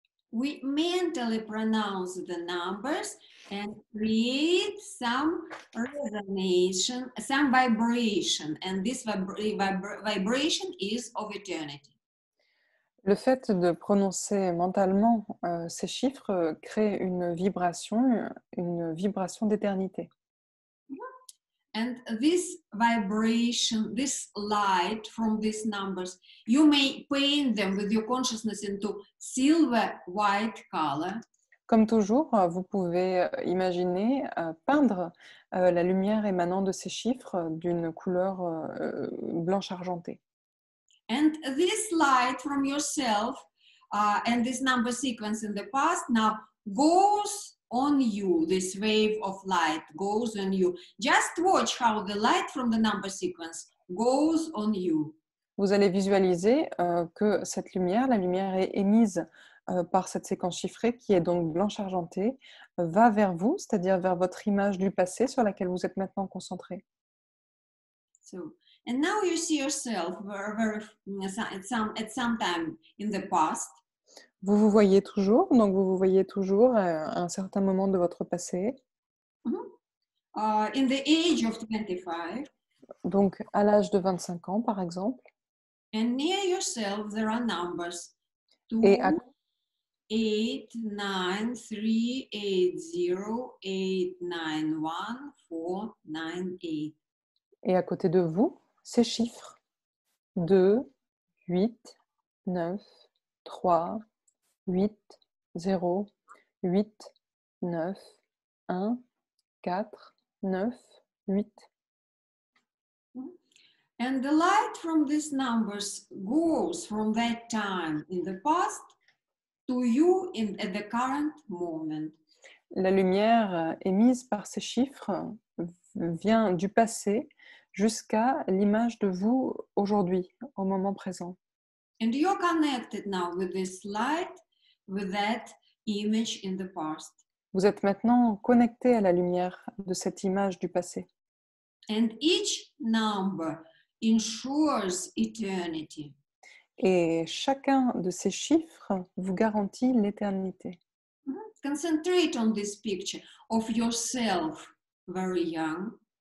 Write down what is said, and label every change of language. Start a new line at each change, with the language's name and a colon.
English: We mentally pronounce the numbers and create some resonation, some vibration, and this vibration is of eternity.
French: Le fait de prononcer mentalement ces chiffres crée une vibration d'éternité.
English: And this vibration, this light from these numbers, you may paint them with your consciousness into silver white color.
French: Comme toujours, vous pouvez imaginer peindre la lumière émanant de ces chiffres d'une couleur blanche argentée.
English: And this light from yourself and this number sequence in the past now goes on you. This wave of light goes on you. Just watch how the light from the number sequence goes on you.
French: Vous allez visualiser que cette lumière, la lumière est émise par cette séquence chiffrée qui est donc blanche argentée, va vers vous, c'est-à-dire vers votre image du passé sur laquelle vous êtes maintenant concentré.
English: So, and now you see yourself at some time in the past.
French: Vous vous voyez toujours, donc vous vous voyez toujours à un certain moment de votre passé.
English: In the age of 25.
French: Donc à l'âge de 25 ans, par exemple.
English: And near yourself, there are numbers 2,
French: Et à
English: 8, 9, 3, 8, 0, 8, 9, 1, 4, 9, 8.
French: Et à côté de vous, ces chiffres 2, 8, 9, 3, 8, 0, 8, 9, 1, 4, 9, 8.
English: And the light from these numbers goes from that time in the past to you at the current moment.
French: La lumière émise par ces chiffres vient du passé jusqu'à l'image de vous aujourd'hui, au moment présent.
English: And you're connected now with this light, with that image in the past.
French: Vous êtes maintenant connecté à la lumière de cette image du passé.
English: And each number ensures eternity.
French: Et chacun de ces chiffres vous garantit l'éternité.
English: Concentrate on this picture of yourself very young.